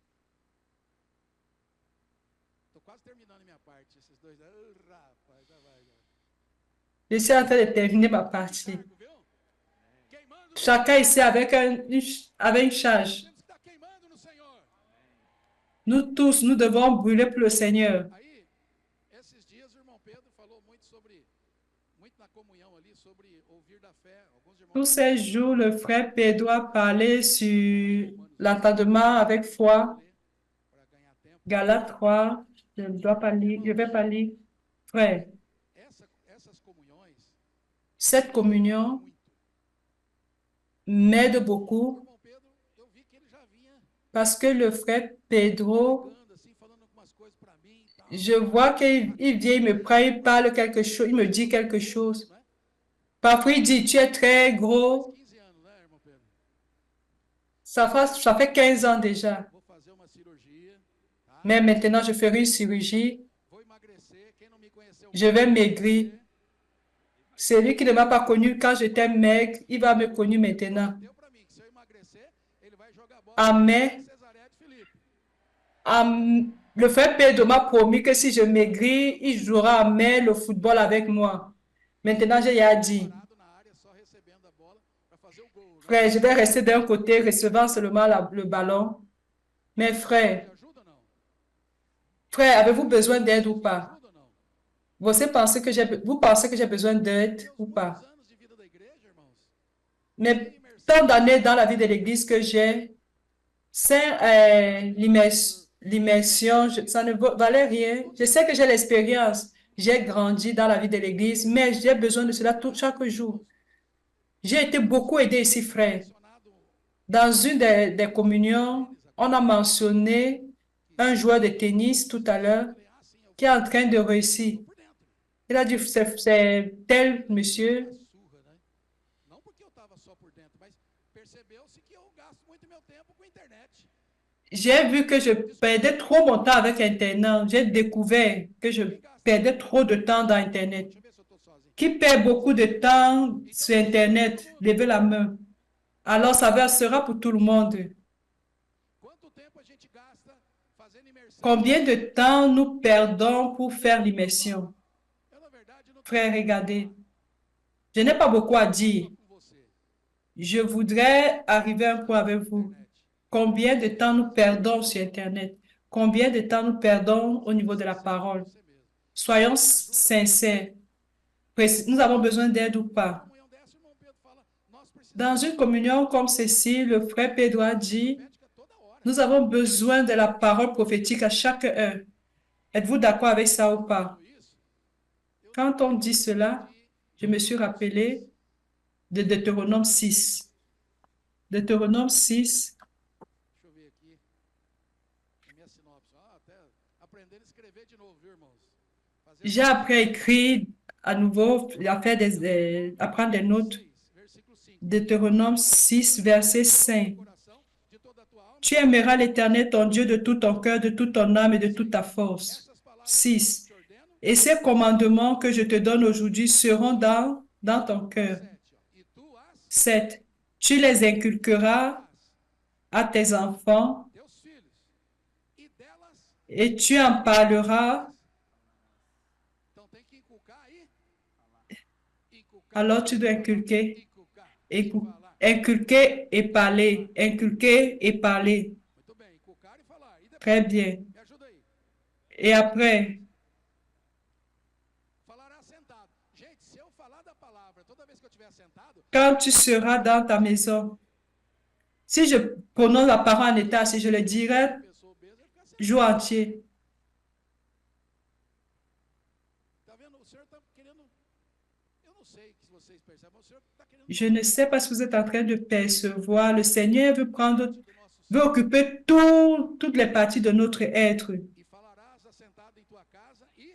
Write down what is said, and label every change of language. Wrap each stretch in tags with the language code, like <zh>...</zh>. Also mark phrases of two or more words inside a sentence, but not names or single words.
<pt>Tô quase terminando minha parte. Esses dois. Rapaz, já vai.</pt> <fr>Je suis en train de terminer ma partie.</fr> <pt>Cargo, viu? Queimando.</pt> <fr>Chacun ici avec une charge.</fr> <pt>Temos que estar queimando no Senhor.</pt> <fr>Nous tous, nous devons brûler pour le Seigneur.</fr> <pt>Aí, esses dias o irmão Pedro falou muito na comunhão ali, sobre ouvir da fé. Alguns irmãos</pt> <fr>Tous ces jours, le frère Pedro a parlé sur l'entendement avec foi.</fr> <pt>para ganhar tempo.</pt> <fr>Galates 3, je ne dois pas lire, je vais pas lire. Frère,</fr> <pt>Essas comunhões</pt> <fr>cette communion</fr> <pt>muito.</pt> <fr>m'aide</fr> <pt>O</pt> <fr>beaucoup</fr> <pt>irmão Pedro, eu vi que ele já vinha</pt> <fr>parce que le frère Pedro,</fr> <pt>falando assim, falando algumas coisas para mim e tal.</pt> <fr>je vois qu'il vient, il me prend, il parle quelque chose, il me dit quelque chose.</fr> <pt>Né?</pt> <fr>Parfois, il dit, tu es très gros.</fr> <pt>15 anos, né, irmão Pedro?</pt> <fr>Ça fait 15 ans déjà.</fr> <pt>Vou fazer uma cirurgia, tá?</pt> <fr>Mais maintenant, je ferai une chirurgie.</fr> <pt>Vou emagrecer. Quem não me conheceu,</pt> <fr>Je vais maigrir. Celui qui ne m'a pas connu quand j'étais maigre, il va me connaître maintenant.</fr> <pt>deu para mim que se eu emagrecer, ele vai jogar bola Amen. em Cesaré de Filipe.</pt> <fr>Le frère Pedro m'a promis que si je maigris, il jouera à main le football avec moi. Maintenant, j'ai dit,</fr> <pt>Parado na área, só recebendo a bola para fazer o gol. Né?</pt> <fr>frère, je vais rester d'un côté, recevant seulement le ballon. Mais frère,</fr> <pt>Me ajuda ou não?</pt> <fr>frère, avez-vous besoin d'aide ou pas?</fr> <pt>Ajuda ou não?</pt> <fr>Vous pensez que j'ai besoin d'aide ou pas?</fr> <pt>Muitos anos de vida da igreja, irmãos.</pt> <fr>Mais tant d'années dans la vie de l'Église que j'ai, sans l'immersion, ça ne valait rien. Je sais que j'ai l'expérience. J'ai grandi dans la vie de l'Église, mais j'ai besoin de cela chaque jour. J'ai été beaucoup aidé ici, frère.</fr> <pt>Mencionado</pt> <fr>Dans une des communions, on a mentionné un joueur de tennis tout à l'heure</fr> <pt>falei, sim, eu</pt> <fr>qui est en train de réussir.</fr> <pt>por dentro.</pt> <fr>Il a dit, c'est tel monsieur.</fr> <pt>Surra, né? Não porque eu estava que eu gasto muito meu tempo com internet.</pt> <fr>J'ai vu que je perdais trop mon temps avec Internet. J'ai découvert que je</fr> <pt>Quem gasta</pt> <fr>perdais</fr> <pt>muito</pt> <fr>trop de</fr> <pt>tempo?</pt> <fr>temps dans Internet.</fr> <pt>Deixa eu ver se eu estou sozinho.</pt> <fr>Qui perd beaucoup de temps</fr> <pt>Então,</pt> <fr>sur</fr> <pt>isso é para todo</pt> <fr>Internet?</fr> <pt>mundo.</pt> <fr>Levez la main. Alors, ça sera pour tout le monde.</fr> <pt>Quanto tempo a gente gasta fazendo imersão?</pt> <fr>Combien de temps nous perdons pour faire l'immersion?</fr> <pt>Eu, na verdade, não tenho</pt> <fr>Frère,</fr> <pt>muito o que</pt> <fr>regardez.</fr> <pt>falar.</pt> <fr>Je n'ai pas beaucoup à dire.</fr> <pt>Só com você.</pt> <fr>Je voudrais arriver à un point avec vous. Internet. Combien de temps nous perdons sur Internet? Combien de temps nous perdons au niveau de la parole?</fr> <pt>Você mesmo.</pt> <fr>Soyons sincères. Nous avons besoin d'aide ou pas?</fr> <pt>Comunhão dessa, o irmão Pedro fala, nós precisamos</pt> <fr>Dans une communion comme celle-ci, le frère Pedro a dit,</fr> <pt>profética toda hora.</pt> <fr>nous avons besoin de la parole prophétique à chaque heure. Êtes-vous d'accord avec ça ou pas?</fr> <pt>Tudo isso, eu</pt> <fr>Quand on dit cela, je me suis rappelé de Deutéronome 6. Deutéronome 6,</fr> <pt>deixa eu ver aqui, a minha sinopse. Até aprendendo a escrever de novo, viu, irmãos? Fazer</pt> <fr>j'ai appris à écrire à nouveau, à faire à prendre des notes.</fr> <pt>6, versículo 5.</pt> <fr>Deutéronome 6, verset 5.</fr> <pt>Coração, de toda a tua alma.</pt> <fr>Tu aimeras l'Éternel ton Dieu de tout ton cœur, de toute ton âme et de toute ta force.</fr> <pt>Essas palavras 6. que eu te ordeno,</pt> <fr>Et ces commandements que je te donne aujourd'hui seront dans ton cœur.</fr> <pt>7. E tu as 7.</pt> <fr>Tu les inculqueras à tes enfants</fr> <pt>teus filhos, e delas,</pt> <fr>et tu en parleras.</fr> <pt>então tem que inculcar aí. Inculcar,</pt> <fr>Alors tu dois inculquer,</fr> <pt>inculcar, falar.</pt> <fr>inculquer et parler, inculquer et parler.</fr> <pt>Muito bem, inculcar e falar. E depois,</pt> <fr>Très bien.</fr> <pt>me ajuda aí.</pt> <fr>Et après,</fr> <pt>Falará sentado. Gente, se eu falar da palavra toda vez que eu estiver sentado,</pt> <fr>quand tu seras dans ta maison, si je prononce la parole en état, si je le dirai</fr> <pt>a pessoa obesa vai ficar sentada.</pt> <fr>jour entier,</fr> <pt>Tá vendo? O senhor está querendo. Eu não sei se vocês percebem, mas o senhor está querendo.</pt> <fr>je ne sais pas si vous êtes en train de percevoir, le Seigneur veut prendre,</fr> <pt>Do nosso</pt> <fr>veut occuper toutes les parties de notre être.</fr> <pt>e falarás assentado em tua casa e</pt>